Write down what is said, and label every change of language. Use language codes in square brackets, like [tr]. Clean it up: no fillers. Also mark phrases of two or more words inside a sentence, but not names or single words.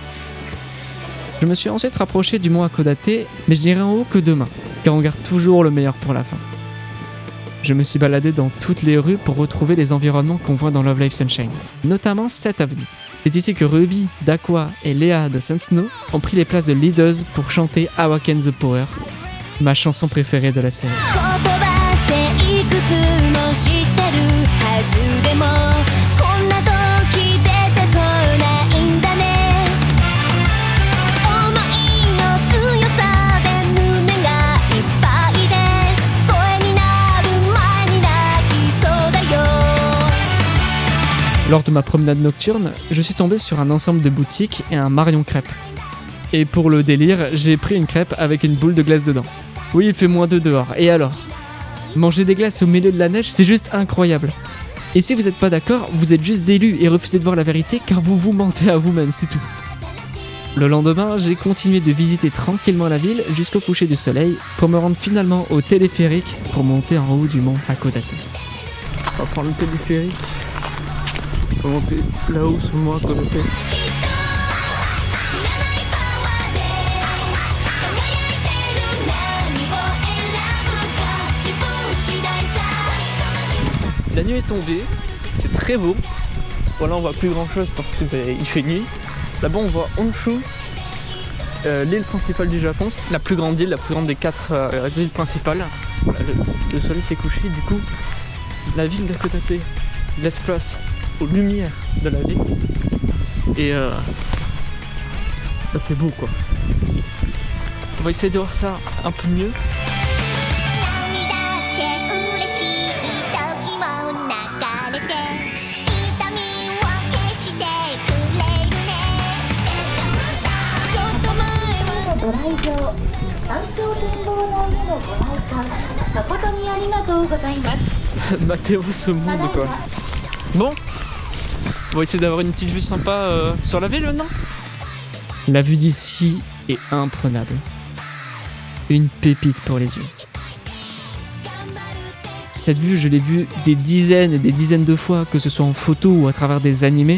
[fr] Je me suis ensuite rapproché du mont Hakodate, mais je n'irai en haut que demain, car on garde toujours le meilleur pour la fin. Je me suis baladé dans toutes les rues pour retrouver les environnements qu'on voit dans Love Live Sunshine, notamment cette avenue. C'est ici que Ruby, Dakwa et Léa de Saint Snow ont pris les places de leaders pour chanter Awaken the Power, ma chanson préférée de la série. [ja] 言葉っていくつも知ってるはずでもこんな時出てこないんだね思いの強さで胸がいっぱいで声になる前に泣きそうだよ [fr] Lors de ma promenade nocturne, je suis tombé sur un ensemble de boutiques et un Marion crêpe. Et pour le délire, j'ai pris une crêpe avec une boule de glace dedans. Oui, il fait -2 dehors, et alors ? Manger des glaces au milieu de la neige, c'est juste incroyable. Et si vous n'êtes pas d'accord, vous êtes juste délu et refusez de voir la vérité car vous mentez à vous-même, c'est tout. Le lendemain, j'ai continué de visiter tranquillement la ville jusqu'au coucher du soleil pour me rendre finalement au téléphérique pour monter en haut du mont Hakodate. On va prendre le téléphérique. On va monter là-haut sur le mont Hakodate. [ja] 知らないパワーで輝いてる何を選ぶか自分次第さ [fr] La nuit est tombée, c'est très beau. Voilà, on voit plus grand chose parce que il fait nuit. Là-bas, on voit Honshu, l'île principale du Japon, la plus grande île, la plus grande des 4 îles principales. Voilà, le soleil s'est couché, du coup, la ville d'Hakodate laisse place aux lumières de la ville. Et ça, c'est beau, quoi. On va essayer de voir ça un peu mieux. [ja] 涙って嬉しい時も流れて痛みを消してくれるねちょっと前はご来場山頂展望台へのご来館誠にありがとうございます [fr] Mathéo ce monde, quoi. Bon, on va essayer d'avoir une petite vue sympa sur la ville maintenant. La vue d'ici est imprenable. Une pépite pour les yeux. Cette vue, je l'ai vue des dizaines et des dizaines de fois, que ce soit en photo ou à travers des animés.